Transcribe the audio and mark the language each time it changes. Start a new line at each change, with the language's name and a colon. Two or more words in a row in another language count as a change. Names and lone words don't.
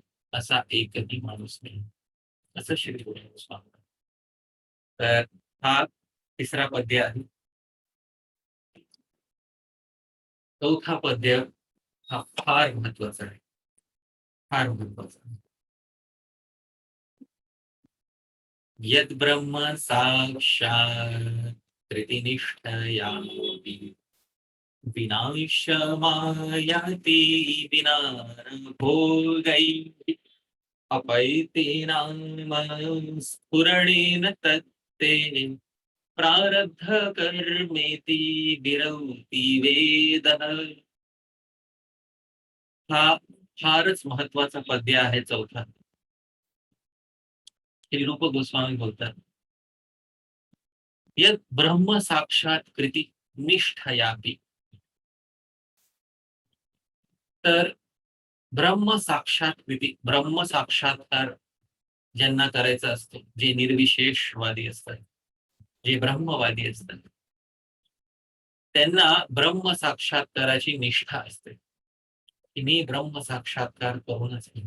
Marathi: असा एकही माणूस नाही, असं श्री गुरु सांगतात. तर हा तिसरा पद्य आहे. चौथा पद्य हा फार महत्वाचा आहे, फार महत्वाचा आहे.
Sanskrit: यद ब्रह्म साक्षात कृतिनिष्ठयामपि विनाशमायाति विना भोगै अपैतीनां स्फुरणेन तत्ते प्रारब्ध कर्मेति विरौति वेदः.
Marathi: हा फारच महत्वाचा पद्य आहे चौथा. श्री रूप गोस्वामी बोलतात,
Sanskrit: यद ब्रह्म साक्षात कृती निष्ठयापि.
Marathi: तर ब्रह्म साक्षात कृती, ब्रह्म साक्षात्कार ज्यांना करायचा असतो, जे निर्विशेषवादी असतात, जे ब्रह्मवादी असतात त्यांना ब्रह्म साक्षात्काराची निष्ठा असते की मी ब्रह्म साक्षात्कार करूनच घेणार.